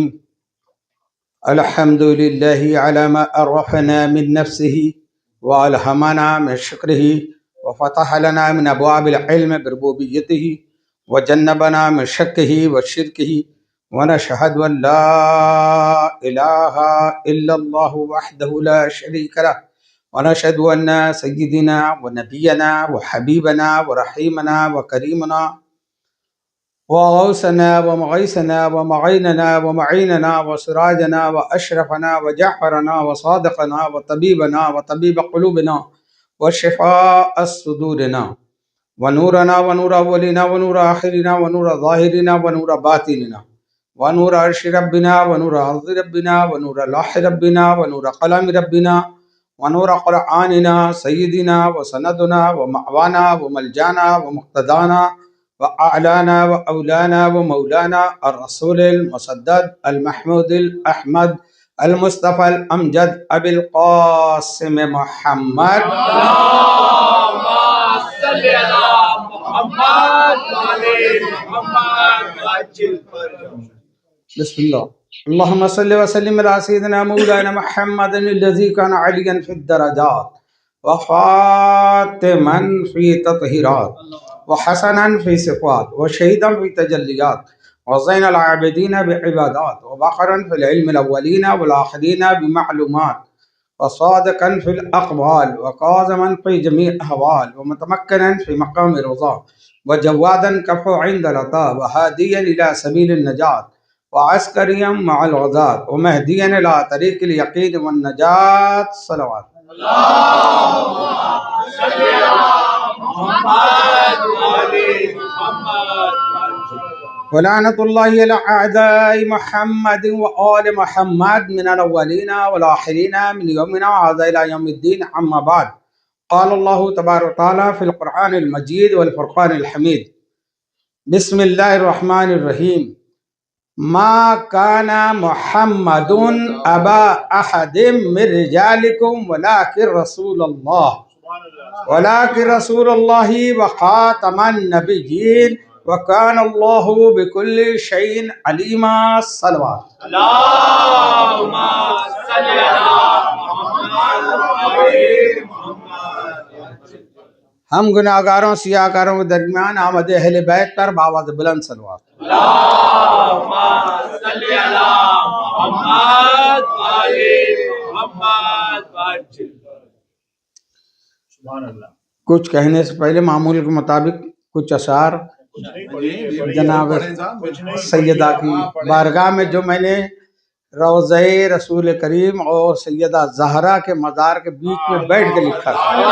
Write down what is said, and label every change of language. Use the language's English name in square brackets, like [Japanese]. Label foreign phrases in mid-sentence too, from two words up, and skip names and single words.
[Arabic] الحمد لله على ما عرفنا من نفسه وألهمنا من شكره وفتح لنا من أبواب العلم بربوبيته وجنبنا من شكه وشركه ونشهد أن لا إله إلا الله وحده لا شريك له ونشهد أن سيدنا ونبينا وحبيبنا ورحيمنا وكريمنا وغوثنا ومغيثنا ومعيننا ومعيننا و سراجنا وأشرفنا وجعفرنا وصادقنا وطبيب قلوبنا وشفاء صدورنا ونور أولنا و نور آخرنا ونور ظاهرنا ونور باطننا ونور عرش ربنا ونور أرض ربنا ونور لوح ربنا ونور قلم ربنا ونور قرآننا سيدنا وسندنا ومأوانا وملجانا ومقتدانا وأعلانا وأولانا ومولانا الرسول المسدد المحمود الأحمد المصطفى الأمجد أبي القاسم محمد. بسم الله. اللهم صل وسلم على سيدنا مولانا محمد الذي كان عليا في الدرجات وفاطما في التطهيرات و حسنا في الصفات وشهيدا في التجليات وزين العابدين بعبادات وباقرا في العلم الأولين والآخرين بمعلومات وصادقا في الأقوال وكاظما في جميع أحوال ومتمكنا في مقام رضا وجوادا كفوا عند العطاء وهاديا إلى سبيل النجاة وعسكريا مع الغزاة ومهديا إلى طريق اليقين والنجاة. صلوات ولعنة الله على أعداء محمد وآل محمد من الأولين والآخرين من يومنا هذا إلى يوم الدين أما بعد. قال الله تبارك وتعالى في القرآن المجيد والفرقان الحميد. بسم الله الرحمن الرحيم ما كان محمد أبا أحد من رجالكم ولكن رسول الله وخاتم النبيين وكان الله بكل شيء عليما. सलवात। [Hindi] हम गुनाहगारों सियाकारों के दरमियान आमद अहले बैत पर बावाज़ बुलंद सलवात। कुछ कहने से पहले मामूल के मुताबिक कुछ अशार जनाब सैयदा की बारगाह में जो मैंने रोज़े रसूल करीम और सैयदा ज़हरा के मज़ार के बीच में बैठ के लिखा था।